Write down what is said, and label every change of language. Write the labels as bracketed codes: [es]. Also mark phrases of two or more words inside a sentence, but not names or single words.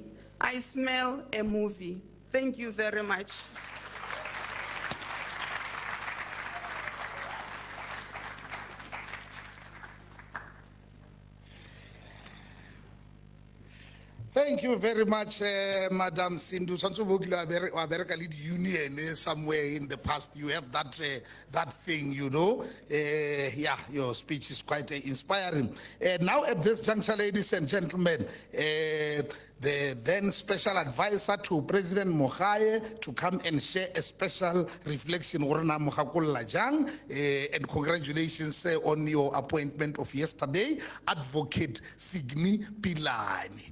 [en] I smell a movie. Thank you very much. Thank you very much, Madam Sindu. [tn] Tshwantse bo kile wa bereka le union [en] somewhere in the past. You have that thing, you know. Yeah, your speech is quite inspiring. Now at this juncture, ladies and gentlemen, the then special advisor to President Mogae to come and share a special reflection and congratulations on your appointment of yesterday, Advocate Signi Pilani.